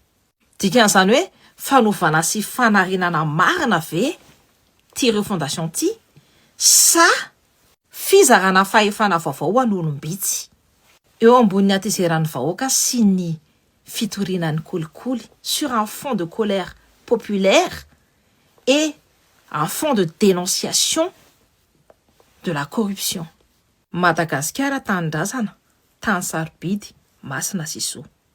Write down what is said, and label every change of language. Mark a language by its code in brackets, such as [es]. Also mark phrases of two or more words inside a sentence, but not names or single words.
[mg] Dikan'izany hoe fanovana sy fanarenana marina ve ty refondation ty, sa fizarana fahefana vaovao an'olombitsy eo ambonin'ny hatezeran'ny vahoaka sy ny fitorinan'ny kolikoly [fr] sur un fond de colère populaire et un fond de dénonciation de la corruption. [mg] Madagasikara tany drazana, tany sarobidy, Masina Sisoa.